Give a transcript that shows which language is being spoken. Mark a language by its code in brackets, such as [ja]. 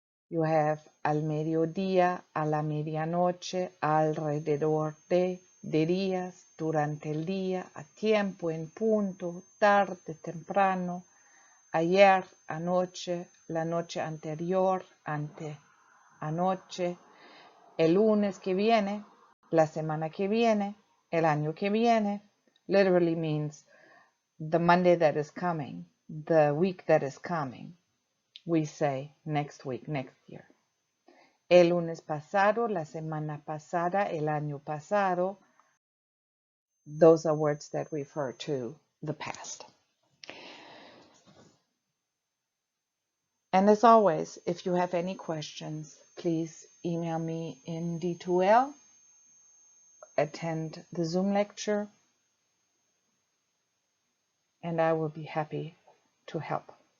[en] You have [es] al mediodía, a la medianoche, alrededor de días, durante el día, a tiempo, en punto, tarde, temprano, ayer, anoche, la noche anterior, ante, anoche, el lunes que viene, la semana que viene, el año que viene. [en] Literally means the Monday that is coming, the week that is coming. We say next week, next year. [es] El lunes pasado, la semana pasada, el año pasado. [en] Those are words that refer to the past. And as always, if you have any questions, please email me in D2L, attend the Zoom lecture, and I will be happy to help.